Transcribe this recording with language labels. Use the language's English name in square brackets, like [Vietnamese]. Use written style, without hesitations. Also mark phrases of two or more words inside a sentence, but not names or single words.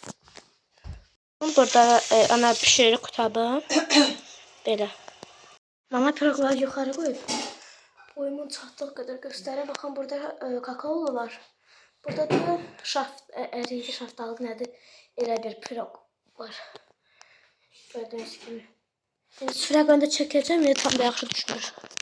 [Azerbaijani] Burada ana pişirir qutabı. Belə. Mama piroqları yuxarı qoyub. Boyumun çatdığı qədər göstərə. Baxın burada kakaolu var. Burada da əriyəcək şaftalı nədir? Elə bir piroq var. [Turkish] Gördüğünüz gibi. Şimdi fragmanda çekeceğim ve tam da yaxşı düşmür.